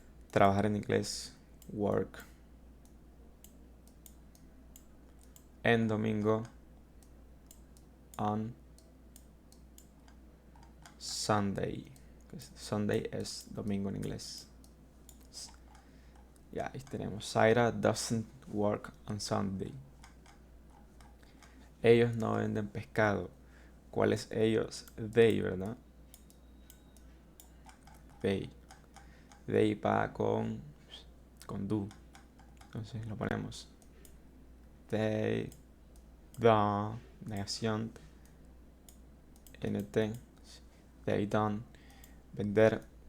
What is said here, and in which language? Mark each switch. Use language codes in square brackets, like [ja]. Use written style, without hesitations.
[es] Trabajar en inglés. Work. En domingo. [en] On Sunday. [es] Sunday es domingo en inglés. Ya, ahí tenemos. [en] Zaira doesn't work on Sunday. [es] Ellos no venden pescado. ¿Cuáles ellos? They, ¿verdad? They. They va con do. Entonces lo ponemos. They, the, negación, nt. [en] They don't. [es] Vender.